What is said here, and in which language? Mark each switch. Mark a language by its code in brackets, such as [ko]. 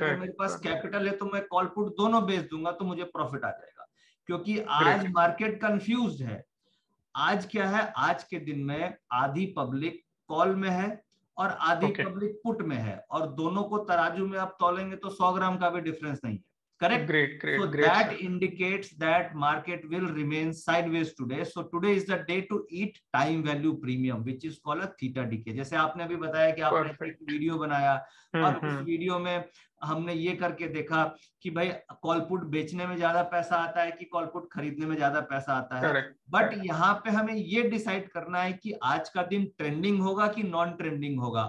[hi] अगर मेरे पास कैपिटल है तो मैं कॉल पुट दोनों बेच दूंगा, तो मुझे प्रॉफिट आ जाएगा। क्योंकि आज मार्केट कंफ्यूज्ड है। आज क्या है? आज के दिन में आधी पब्लिक कॉल में है और आधी पब्लिक पुट में है, और दोनों को तराजू में आप तौलेंगे तो 100 ग्राम का भी डिफरेंस नहीं है। [en] Correct? Great, so that indicates that market will remain sideways today. So today is the day to eat time value premium, which is called a theta decay. [hi] जैसे आपने अभी बताया कि आपने एक वीडियो बनाया और उस वीडियो में हमने ये करके देखा कि भाई कॉल पुट बेचने में ज्यादा पैसा आता है कि कॉल पुट खरीदने में ज्यादा पैसा आता है। बट यहाँ पे हमें ये डिसाइड करना है कि आज का दिन ट्रेंडिंग होगा कि नॉन ट्रेंडिंग होगा।